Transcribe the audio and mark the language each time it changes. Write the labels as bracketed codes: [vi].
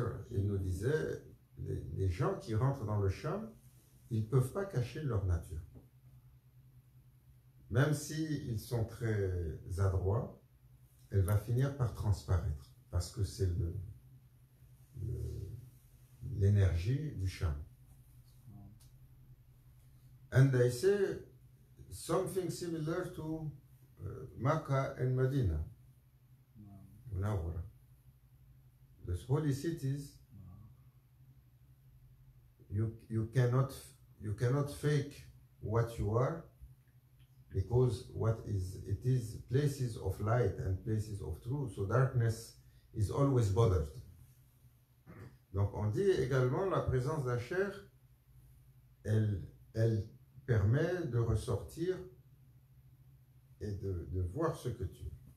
[fr] il nous disait, les gens qui rentrent dans le Sham, ils ne peuvent pas cacher leur nature. Même s'ils sont très adroits, elle va finir par transparaître, parce que c'est l'énergie du Sham. [en] And they say something similar to Makkah and Medina. Munawwara. Those holy cities, you cannot fake what you are, because it is places of light and places of truth, so darkness is always bothered. [fr] Donc on dit également la présence d'Asher, elle permet de ressortir et de voir ce que tu es.